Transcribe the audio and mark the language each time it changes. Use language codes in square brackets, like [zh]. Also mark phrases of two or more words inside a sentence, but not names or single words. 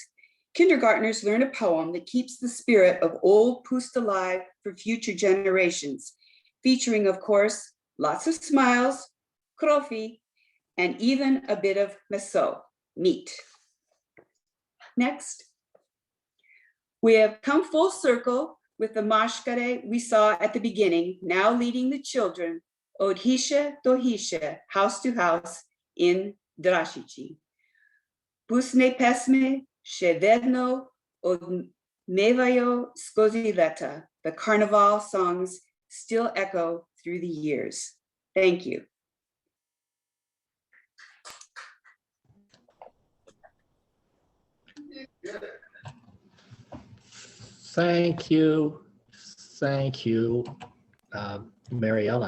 [en] Kindergartners learn a poem that keeps the spirit of old Pust alive for future generations, featuring, of course, lots of smiles, krofi, and even a bit of meso, meat. Next. We have come full circle with the mashkare we saw at the beginning, now leading the children, [sl] od hiše do hiše, [en] house to house, [sl] in Drašići. Pustne pesme še vedno odmevajo skozi leta. [en] The carnival songs still echo through the years. Thank you. Thank you. Thank you, Mary Ellen.